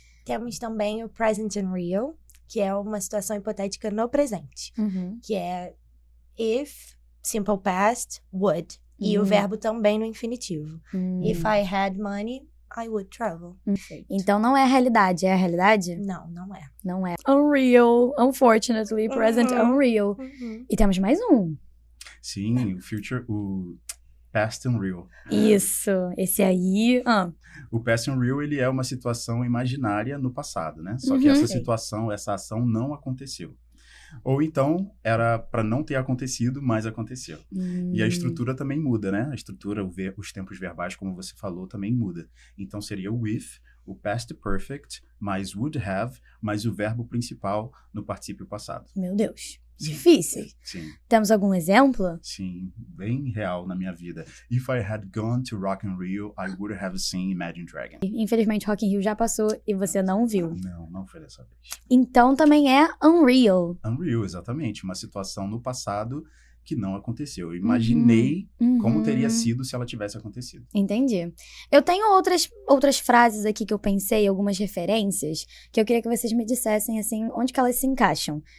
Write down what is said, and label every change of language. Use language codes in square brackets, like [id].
[pt] Temos também o present and real, que é uma situação hipotética no presente, que é if, simple past, would. E o verbo também no infinitivo. [en] If I had money, I would travel. [pt] Perfeito. Então não é a realidade, é a realidade? Não, não é. Não é. [en] Unreal, unfortunately, present unreal. [pt] E temos mais um. Sim, o past and real. Isso, esse aí. O past and real, ele é uma situação imaginária no passado, né? Só que essa situação, essa ação não aconteceu. Ou então, era para não ter acontecido, mas aconteceu. E a estrutura também muda, né? A estrutura, os tempos verbais, como você falou, também muda. Então, seria o with, o past perfect, mais would have, mais o verbo principal no particípio passado. Meu Deus. Difícil. Sim. Temos algum exemplo? Sim, bem real na minha vida. [en] If I had gone to Rock in Rio, I would have seen Imagine Dragon. [pt] Infelizmente, Rock in Rio já passou e você não viu. Não foi dessa vez. Então, também é unreal. Unreal, exatamente. Uma situação no passado que não aconteceu. Eu imaginei como teria sido se ela tivesse acontecido. Entendi. Eu tenho outras frases aqui que eu pensei, algumas referências, que eu queria que vocês me dissessem, assim, onde que elas se encaixam.